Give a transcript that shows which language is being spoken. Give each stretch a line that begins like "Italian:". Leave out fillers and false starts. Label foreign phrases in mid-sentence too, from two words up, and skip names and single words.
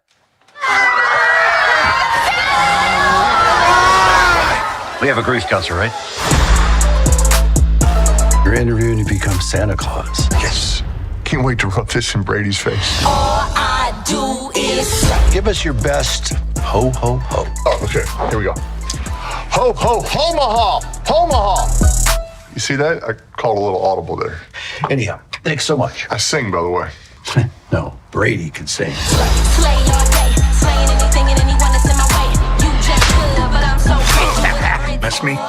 English: We have a grief counselor, right? You're interviewing to become Santa Claus. Yes. Can't wait to rub this in Brady's face. All I do is Give us your best ho, ho, ho. Oh, okay. Here we go. Ho, ho, homaha! Homaha! You see that? I called a little audible there. Anyhow, thanks so much. I sing, by the way. No, Brady can sing. slay all day, slaying anything and anyone that's in my way. You just good, but I'm so cool. That's me.